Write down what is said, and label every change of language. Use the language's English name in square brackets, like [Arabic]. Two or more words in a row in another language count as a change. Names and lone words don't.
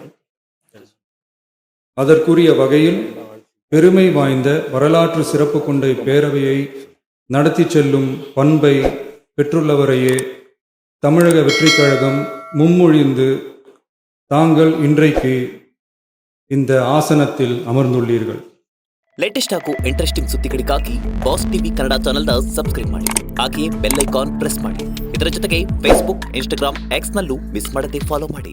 [Tamil] அதற்குரிய வகையில் பெருமை வாய்ந்த வரலாற்று சிறப்பு கொண்ட இப்பேரவையை நடத்தி செல்லும் பண்பை பெற்றுள்ளவரையே தமிழக வெற்றிக் கழகம் முன்மொழிந்து தாங்கள் இன்றைக்கு இந்த ஆசனத்தில் அமர்ந்துள்ளீர்கள். [Kannada] ಲೇಟೆಸ್ಟ್ ಹಾಗೂ ಇಂಟ್ರೆಸ್ಟಿಂಗ್ ಸುದ್ದಿಗಳಿಗಾಗಿ ಬಾಸ್ ಟಿವಿ ಕನ್ನಡ ಚಾನೆಲ್ನ ಸಬ್ಸ್ಕ್ರೈಬ್ ಮಾಡಿ, ಹಾಗೆಯೇ [English] bell icon press [Kannada] ಮಾಡಿ. ಇದರ ಜೊತೆಗೆ ಫೇಸ್ಬುಕ್, ಇನ್ಸ್ಟಾಗ್ರಾಮ್, ಎಕ್ಸ್ನಲ್ಲೂ ಮಿಸ್ ಮಾಡದೆ ಫಾಲೋ ಮಾಡಿ.